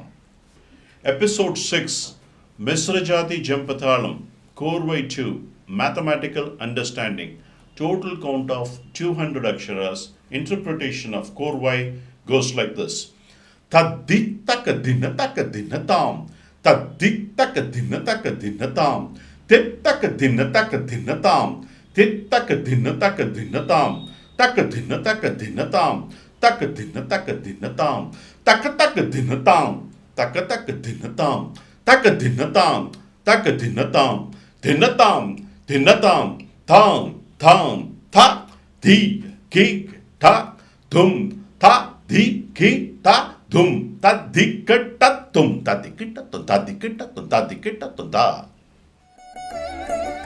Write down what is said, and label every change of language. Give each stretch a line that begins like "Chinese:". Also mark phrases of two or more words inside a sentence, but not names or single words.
English: Episode 6 Misra Jathi Jampa Thalam Korvai 2 Mathematical Understanding. Total count of 200 aksharas. Interpretation of korvai goes like this. Taddi takadina takadinatam. Taddi takadina takadinatam. Tit takadina takadinatam. Tit takadina takadinatam. Takadina takadinatam. Takadina takadinatam. Takadinatam. Takadinatam. Takadinatam. Takadinatam. Dinatam. Dinatam. Tam. Tam. Ta. Di. Ki. Ta. Dum. Ta. Di. Ki. Ta. Dum. Ta. Di. Ki. Ta. Dum. Ta. Di. Ki. Ta. Dum. Ta. Di. Ki. Ta. Dum. Ta. Di. Ki. Ta. Dum. Ta.